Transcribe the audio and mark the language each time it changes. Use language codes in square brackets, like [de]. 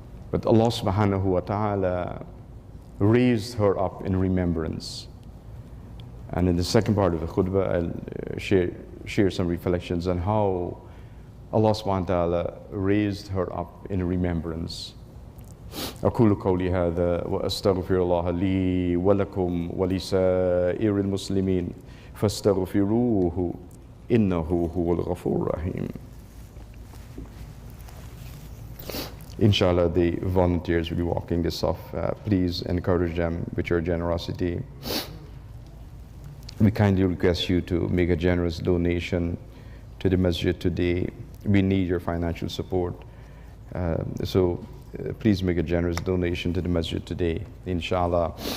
[en] But Allah subhanahu wa ta'ala raised her up in remembrance. And in the second part of the khutbah, I'll share some reflections on how Allah subhanahu wa ta'ala raised her up in remembrance. [ar] أقول قولي هذا وأستغفر الله لي ولكم ولسائر المسلمين فاستغفروه إنه هو الغفور الرحيم. [en] Inshallah, the volunteers will be walking this off. Please encourage them with your generosity. We kindly request you to make a generous donation to the masjid today. We need your financial support. So please make a generous donation to the masjid today, inshallah.